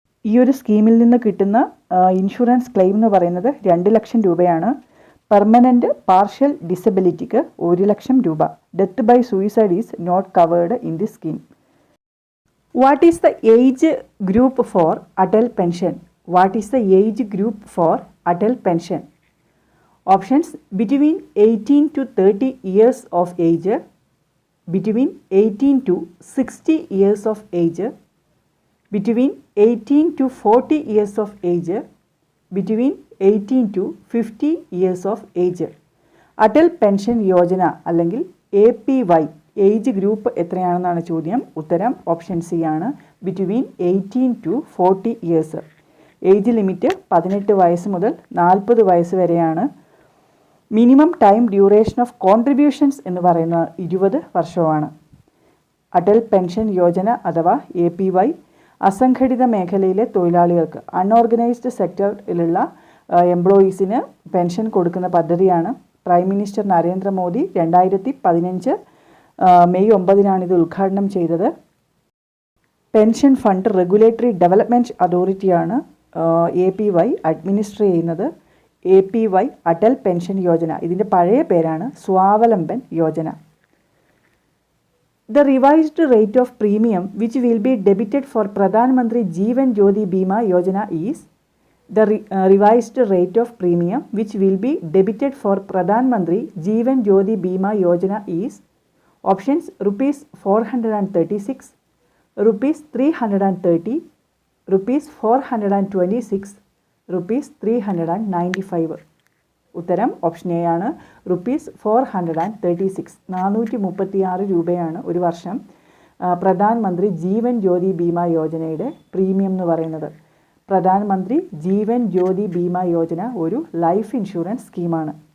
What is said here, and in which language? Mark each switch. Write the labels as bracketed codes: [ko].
[ml] ഈ ഒരു സ്കീമിൽ നിന്ന് കിട്ടുന്ന ഇൻഷുറൻസ് ക്ലെയിം എന്ന് പറയുന്നത് 2 ലക്ഷം രൂപയാണ്. പെർമനൻറ്റ് പാർഷ്യൽ ഡിസബിലിറ്റിക്ക് 1 ലക്ഷം രൂപ. [en] Death by suicide is not covered in the scheme. What is the age group for Atal pension? What is the age group for Atal pension? Options: between 18 to 30 years of age, between 18 to 60 years of age, between 18 to 40 years of age, between 18 to 50 years of age. [ml] Atal pension Yojana അല്ലെങ്കിൽ APY age group എത്രയാണെന്നാണ് ചോദ്യം. ഉത്തരം option C ആണ്, [en] Between 18 to 40 years. [ml] Age limit 18 വയസ്സ് മുതൽ 40 വയസ്സ് വരെയാണ്. [en] minimum time duration of contributions [ml] എന്ന് പറയുന്നത് 20 വർഷമാണ്. അടൽ പെൻഷൻ യോജന അഥവാ APY അസംഘടിത മേഖലയിലെ തൊഴിലാളികൾക്ക്, അൺഓർഗനൈസ്ഡ് സെക്ടറിലുള്ള എംപ്ലോയീസിന് പെൻഷൻ കൊടുക്കുന്ന പദ്ധതിയാണ്. പ്രൈം മിനിസ്റ്റർ നരേന്ദ്രമോദി 2015 മെയ് 9 ഇത് ഉദ്ഘാടനം ചെയ്തത്. Pension fund regulatory development അതോറിറ്റിയാണ് APY administer ചെയ്യുന്നത്. APY അടൽ പെൻഷൻ യോജന, ഇതിൻ്റെ പഴയ പേരാണ് Swavalamban Yojana. [en] The revised rate of premium which will be debited for Pradhan Mantri Jeevan Jyoti Bima Yojana is revised rate of premium which will be debited for Pradhan Mantri Jeevan Jyoti Bima Yojana is options: rupees 436, rupees 330, rupees 426, rupees 395. [ml] ഉത്തരം option A ആണ്, rupees 436, 436 രൂപയാണ് ഒരു വർഷം പ്രധാൻ മന്ത്രി Jeevan Jyoti Bima യോജനയുടെ premium എന്ന് പറയുന്നത്. പ്രധാൻ മന്ത്രി ജീവൻ ജ്യോതി ബീമ യോജന ഒരു ലൈഫ് ഇൻഷുറൻസ് സ്കീമാണ്.